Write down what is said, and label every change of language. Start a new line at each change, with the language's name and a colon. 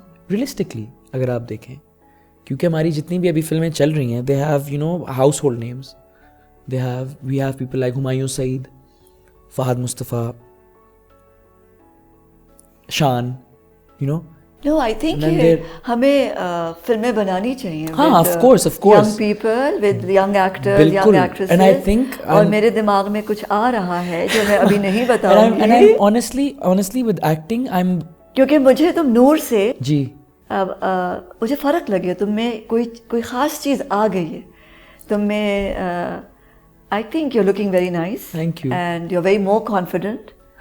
Urdu: Realistically اگر آپ دیکھیں, کیونکہ ہماری جتنی بھی ابھی فلمیں چل رہی ہیں,
English: They have you know household names. We have people like Humayun Saeed, Fahad Mustafa, Shaan, you know. No, I think
Urdu: ہمیں فلمیں بنانی چاہیے. ہاں,
English: of course. Young people with young actors, young actresses. And I think
Urdu: اور میرے دماغ میں کچھ آ رہا ہے جو میں ابھی نہیں بتاؤں گی.
English: And I'm honestly with acting,
Urdu: کیونکہ مجھے تم نور سے جی مجھے فرق لگے, تم میں کوئی خاص چیز آ گئی ہے تم میں.
English: I think you're looking very nice. Thank you. And you're very more confident.